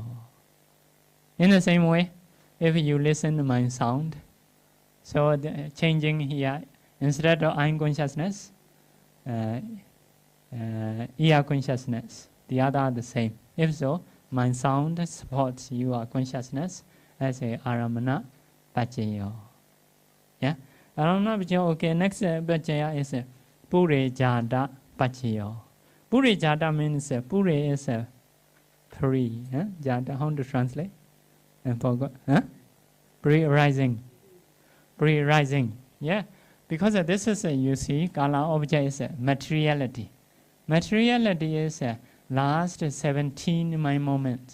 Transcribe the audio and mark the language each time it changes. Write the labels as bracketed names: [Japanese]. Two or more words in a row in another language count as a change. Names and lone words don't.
[English] In the same way, if you listen to my sound, so changing here, instead of eye consciousness, ear consciousness, the other are the same. If so, my sound supports your consciousness as a [Pali] aramana pachiyo. Yeah? Aramana pachiyo, [English] okay, next pachiyo is [Pali] purejada pachiyo. [English] Purejada means, pure is free. Jada, how to translate? And forgot. Pre-rising. Pre-rising. Yeah. Because this is, you see, kala object is materiality. Materiality is last 17 mind moments.